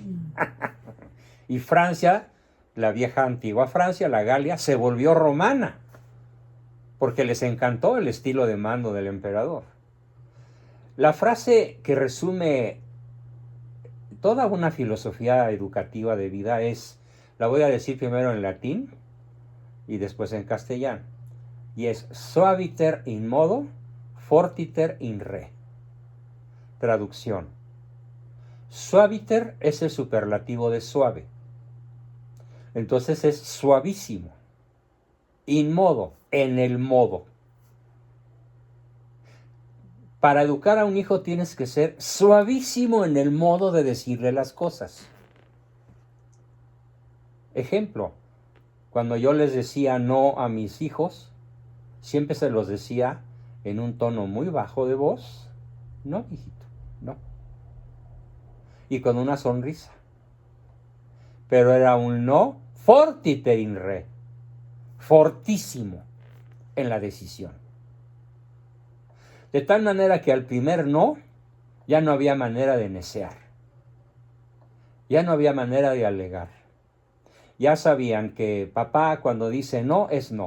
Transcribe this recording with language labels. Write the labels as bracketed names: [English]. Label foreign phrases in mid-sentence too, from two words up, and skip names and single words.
[Spanish] Y Francia, la vieja antigua Francia, la Galia, se volvió romana, porque les encantó el estilo de mando del emperador. La frase que resume toda una filosofía educativa de vida es, la voy a decir primero en latín y después en castellano, y es [Latin] suaviter in modo, fortiter in re. [Spanish] Traducción. Suaviter es el superlativo de suave. Entonces es suavísimo. [Latin] In modo, [Spanish] en el modo. Para educar a un hijo tienes que ser suavísimo en el modo de decirle las cosas. Ejemplo, cuando yo les decía no a mis hijos, siempre se los decía en un tono muy bajo de voz. No, hijito, no. Y con una sonrisa. Pero era un no [Latin] fortiter in re, [Spanish] fortísimo en la decisión. De tal manera que al primer no, ya no había manera de necear. Ya no había manera de alegar. Ya sabían que papá cuando dice no, es no.